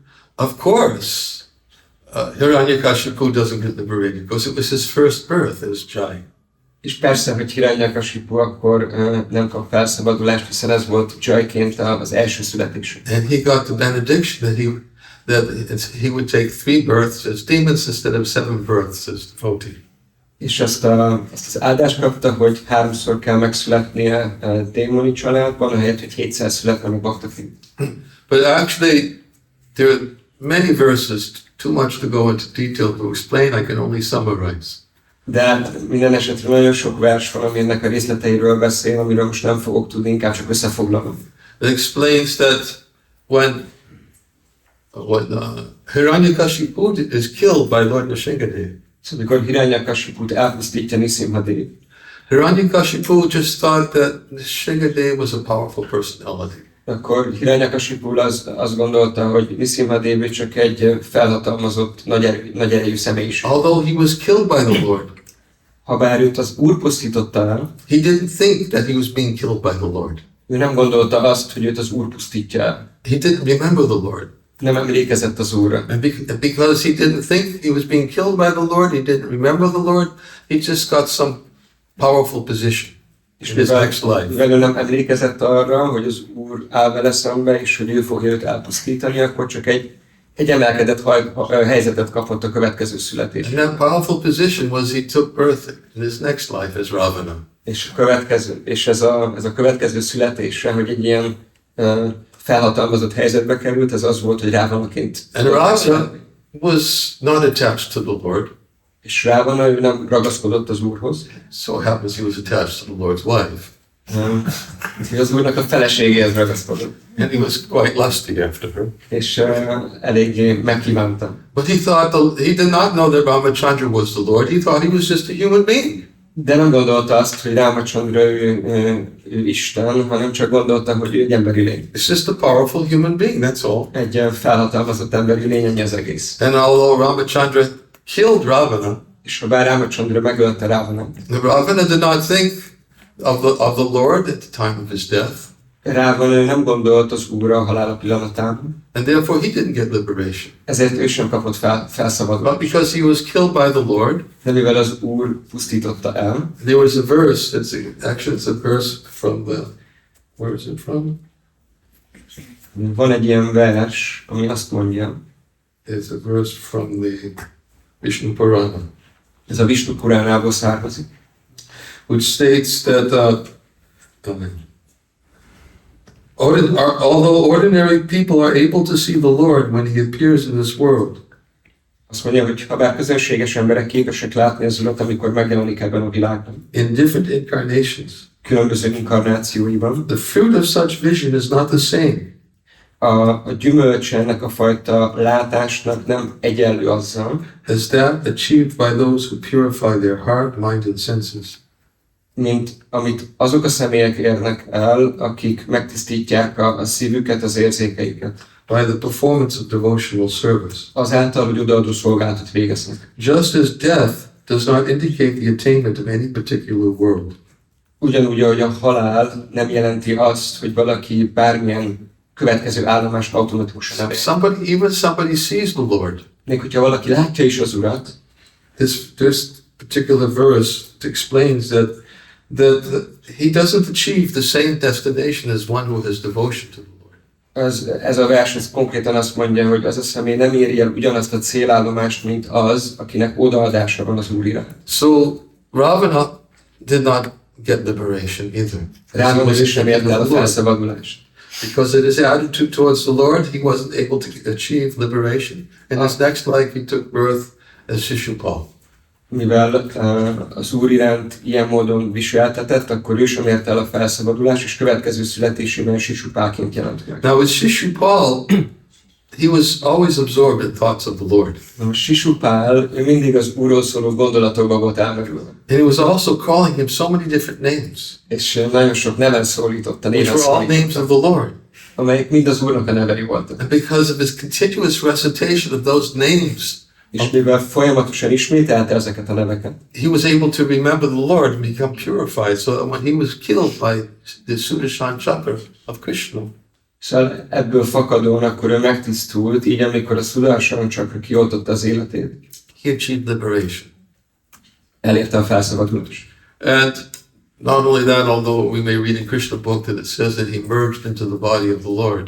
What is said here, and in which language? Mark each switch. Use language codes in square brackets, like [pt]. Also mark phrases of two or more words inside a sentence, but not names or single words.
[en] Of course, Hiranyakashipu doesn't get liberated because it was his first birth as Jai. [hu] És persze, hogy Hiranyakashipu akkor nem kap felszabadulást, hiszen ez volt Jaiként az első születés. [en] And he got the benediction that he would take 3 births as demons instead of 7 births as devotee. [hu] És ezt az áldást kapta, hogy 3-szor kell megszületnie démoni családban, ahelyett, hogy 7-szer születne meg baktaként. [en] But actually, there are many verses, too much to go into detail to explain, I can only summarize. [hu] De hát minden esetre nagyon sok vers van, ami ennek a részleteiről beszél, amiről most nem fogok tudni, inkább csak összefoglalom. [en] It explains that when Hiranyakashipu is killed by Lord Nishingadev, [hu] Szóval amikor Hiranyakashiput elpusztítja Nisimhadev, [en] Hiranyakashipu just thought that Nishingadev was a powerful personality. [hu] akkor Hiranyakashipu azt gondolta, hogy Nisimhadev csak egy felhatalmazott, nagy erejű személyiség. [en] Although he was killed by the Lord, [hu] Habár őt az Úr pusztította el, [en] he didn't think that he was being killed by the Lord. [hu] ő nem gondolta azt, hogy őt az Úr pusztítja el. [en] He didn't remember the Lord. [hu] Nem emlékezett az Úrra. [en] And because he didn't think he was being killed by the Lord, he didn't remember the Lord, he just got some powerful position in his next life. [hu] Mivel ő nem emlékezett arra, hogy az Úr áll vele szembe, és hogy ő fogja őt elpusztítani, akkor csak egy emelkedett helyzetet kapott a következő születésre. [en] And that powerful position was he took birth in his next life as Ravana. [hu] És ez a következő születése, hogy egy ilyen felhatalmazott helyzetbe került, ez az volt, hogy Ravanaként. [en] And Ravana was not attached to the Lord. [hu] És Ravana, ő nem ragaszkodott az Úrhoz. [en] So happens he was attached to the Lord's wife. [hu] Az Úrnak a feleségéhez ragaszkodott. [en] And he was quite lusty after her. [hu] És eléggé megkívánta. [en] But he did not know that Ramachandra was the Lord. He thought he was just a human being. [hu] De nem gondolta azt, hogy Ramachandra ő Isten, hanem csak gondolta, hogy ő egy emberi lény. [en] It's just a powerful human being, that's all. [hu] Egy felhatalmazott emberi lény, ennyi az egész. [en] And although Ramachandra killed Ravana, [hu] És ha bár Ramachandra megölte Ravanát, [en] the Ravana did not think of the Lord at the time of his death, [hu] Ravana nem gondolt az Úrra a halála pillanatában, [en] and therefore he didn't get liberation. [hu] ezért ő sem kapott felszabadulást. [en] But because he was killed by the Lord, [hu] De mivel az Úr pusztította el, [en] there was a verse, it's a verse from where is it from? [hu] van egy ilyen vers, ami azt mondja, [en] It's a verse from the Vishnu Purana, [hu] ez a Vishnu Puránából származik, [en] which states that although ordinary people are able to see the Lord when he appears in this world, [hu] azt mondja, hogy ha bár közönséges emberek képesek látni az Urat, amikor megjelenik ebben a világban, [en] in different incarnations, [hu] különböző inkarnációiban, [en] the fruit of such vision is not the same [hu] a gyümölcse ennek a fajta látásnak nem egyenlő azzal, [en] as that achieved by those who purify their heart, mind, and senses. [hu] mint amit azok a személyek érnek el, akik megtisztítják a szívüket, az érzékeiket, [en] By the performance of devotional service. [hu] azáltal, hogy odaadó szolgálatot végeznek. [en] Just as death does not indicate the attainment of any particular world, [hu] Ugyanúgy, ahogy a halál nem jelenti azt, hogy valaki bármilyen következő állomást automatikusan elér. [en] somebody sees the Lord. [hu] Még hogyha valaki látja is az Urat, [en] This particular verse explains that he doesn't achieve the same destination as one who has devotion to the Lord. [hu] ez a vers ez konkrétan azt mondja, hogy az a személy nem éri el ugyanazt a célállomást, mint az, akinek odaadása van az Úr iránt. [en] So Ravana did not get liberation either. [hu] Ravana sem ért el a felszabadulást. [en] Because in his attitude towards the Lord, he wasn't able to achieve liberation. In his next life, he took birth as Shishupal. [hu] Mivel az Úr iránt ilyen módon viseltetett, akkor ő sem ért el a felszabadulást, és következő születésében Sisupálként jelent meg. [en] Now with Shishupal, he was always absorbed in thoughts of the Lord. [hu] Most Sisupál, ő mindig az Úrról szóló gondolatokba volt elmerülve. [en] And he was also calling him so many different names, [hu] És nagyon sok neven szólította, [en] which [hu] néven [en] were all names [hu] szólította, [en] of the Lord. [hu] amelyek mind az Úrnak a nevei voltak. [en] And because of his continuous recitation of those names, [hu] És mivel folyamatosan ismételte ezeket a neveket, [en] he was able to remember the Lord and become purified. So that when he was killed by the Sudarshan Chakra of Krishna, [hu] szóval ebből fakadóan akkor ő megtisztult, így amikor a Sudarshan Chakra kioltotta az életét, [en] he achieved liberation. [hu] elérte a felszabadulást. [en] And not only that, although we may read in Krishna book that it says that he merged into the body of the Lord.